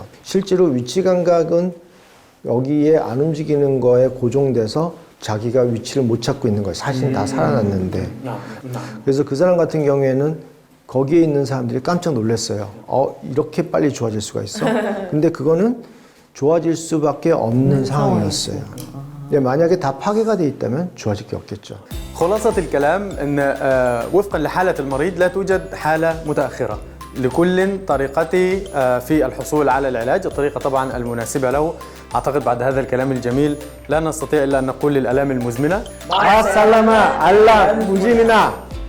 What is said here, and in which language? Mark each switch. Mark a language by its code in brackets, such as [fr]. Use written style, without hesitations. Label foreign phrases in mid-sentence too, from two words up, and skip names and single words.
[ko] 실제로 위치 감각은 여기에 안 움직이는 거에 고정돼서 자기가 위치를 못 찾고 있는 거예요. 사실은 다 살아났는데. 그래서 그 사람 같은 경우에는 거기에 있는 사람들이 깜짝 놀랐어요. 이렇게 빨리 좋아질 수가 있어? 근데 그거는 좋아질 수밖에 없는 상황이었어요. 근데 만약에 다 파괴가 돼 있다면 좋아질 게 없겠죠. [ar] خلاصة الكلام أن وفقا لحالة المريض لا توجد حالة متأخرة. لكل طريقته في الحصول على العلاج، الطريقة طبعا المناسبة له. أعتقد بعد هذا الكلام الجميل لا نستطيع إلا أن نقول للآلام المزمنة 아살라마 알라 무지미나